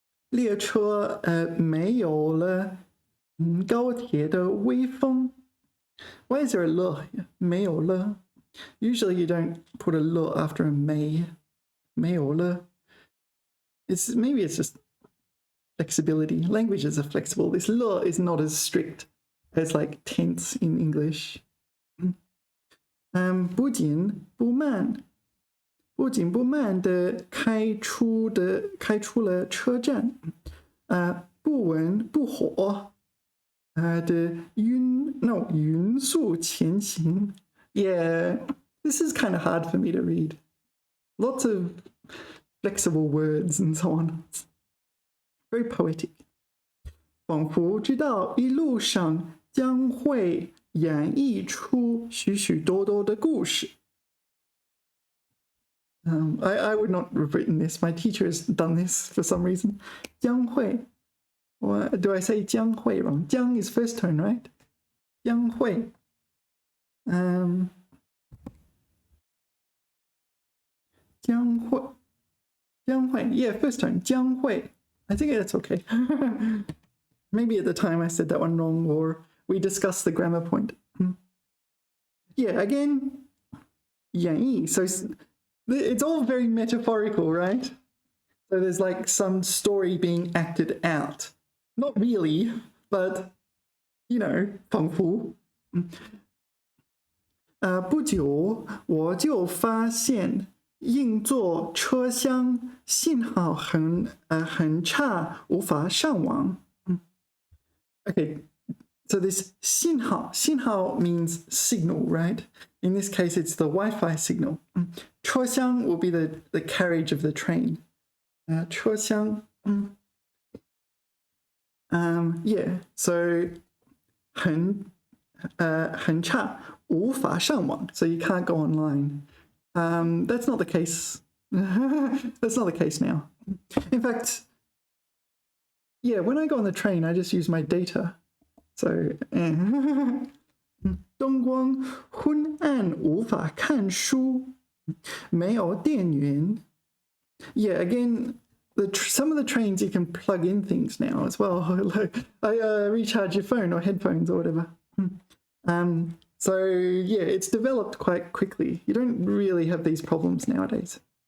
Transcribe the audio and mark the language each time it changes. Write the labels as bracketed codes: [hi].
[zh] 列车没有了高铁的微风 [en] Why is there a 了 没有了 Usually you don't put a 了 after a 没有了 Maybe it's just flexibility. Languages are flexible. This 了 is not as strict as like tense in English. [zh] 不紧不慢不紧不慢的开出了车站，不温不火的匀速前行。 [en] Yeah, this is kind of hard for me to read. Lots of flexible words and so on. It's very poetic. [zh] 仿佛知道一路上将会演绎出许许多多的故事。 [en] I would not have written this. My teacher has done this for some reason. 将会 Do I say 将会 wrong? 将 is first tone, right? 将会 将会 Yeah, first tone 将会 I think that's okay. Maybe at the time I said that one wrong or we discussed the grammar point. Yeah, again 演绎 So it's all very metaphorical, right? So there's like some story being acted out. Not really, but, you know, 仿佛。 [zh] 不久我就发现硬座车厢信号很差，无法上网。 [en] Okay, so this 信号 means signal, right? In this case, it's the Wi-Fi signal. 车厢 will be the carriage of the train. 车厢 yeah, so 很差 [zh] 无法上网, [en] so you can't go online. That's not the case. That's not the case now. In fact, yeah, when I go on the train, I just use my data. [zh] So, 灯光昏暗无法看书，没有电源。 [en] Yeah, again, some of the trains you can plug in things now as well. Like recharge your phone or headphones or whatever. So yeah, it's developed quite quickly. You don't really have these problems nowadays.